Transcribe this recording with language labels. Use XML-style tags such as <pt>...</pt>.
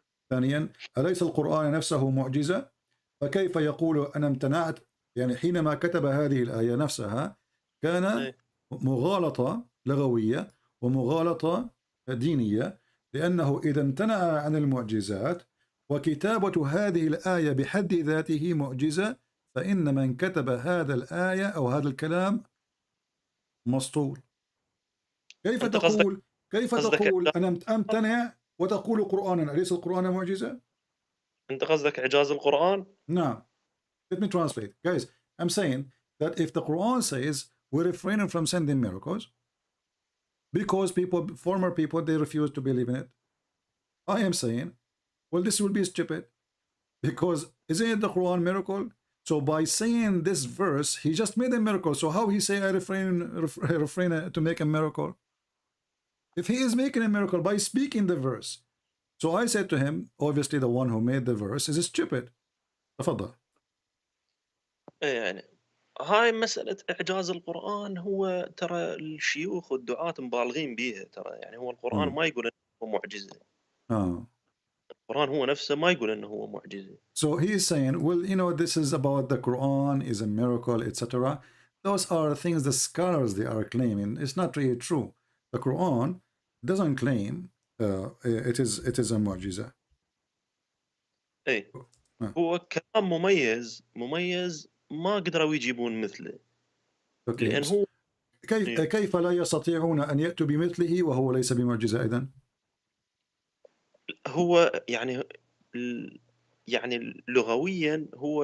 <ar>ثانيا أليس القرآن نفسه معجزة؟ فكيف يقول أنا امتنعت؟ يعني حينما كتب هذه الآية نفسها كان مغالطة لغوية ومغالطة دينية، لأنه إذا امتنع عن المعجزات وكتابة هذه الآية بحد ذاته معجزة، فإن من كتب هذا الآية أو هذا الكلام مسطول. كيف تقول أنا أمتنع وتقول قرآنا؟ أليس القرآن معجزة؟ أنت قصدك إعجاز القرآن؟ نعم.</ar> <en>Let me translate. Guys, I'm saying that if the Quran says we're refraining from sending miracles because former people, they refuse to believe in it, I am saying, well, this will be stupid, because isn't it the Quran miracle? So by saying this verse, he just made a miracle. So how he say I refrain to make a miracle? If he is making a miracle by speaking the verse. So I said to him, obviously the one who made the verse is stupid.</en> <ar>تفضل. يعني هاي مسألة إعجاز القرآن هو ترى الشيوخ والدعاة مبالغين بيها ترى، يعني هو القرآن ما يقول إنه هو معجزة. القرآن هو نفسه ما يقول إنه هو معجزة.</ar> <en>So he is saying, well, you know, this is about the Quran is a miracle, etc. Those are things the scholars they are claiming. It's not really true. The Quran doesn't claim it is a معجزة.</en> <ar>إيه هو كلام مميز ما قدروا يجيبون مثله. لأن هو كيف لا يستطيعون أن يأتوا بمثله وهو ليس بمعجزة إذن؟ هو يعني يعني لغويا هو</ar>